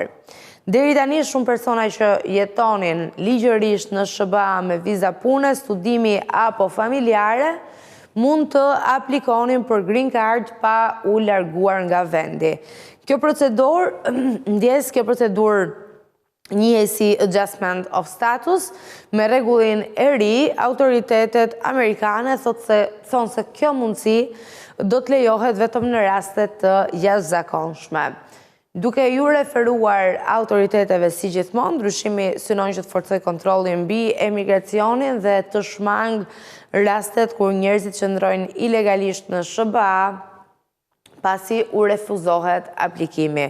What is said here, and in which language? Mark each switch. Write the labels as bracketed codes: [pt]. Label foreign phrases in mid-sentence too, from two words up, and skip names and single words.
[sq] Deri tani shumë persona që jetonin ligjërisht në SBA me viza pune, studimi apo familjare mund të aplikonin për [en] green card [sq] pa u larguar nga vendi. Kjo procedurë njihet si [en] adjustment of status, [sq] me rregullin e ri, autoritetet amerikane thonë se kjo mundësi do të lejohet vetëm në raste të jashtëzakonshme. Duke ju referuar autoriteteve si gjithmonë, ndryshimi synon që të forcojë kontrollin mbi emigracionin dhe të shmang rastet kur njerëzit qëndrojnë ilegalisht në SBA pasi u refuzohet aplikimi.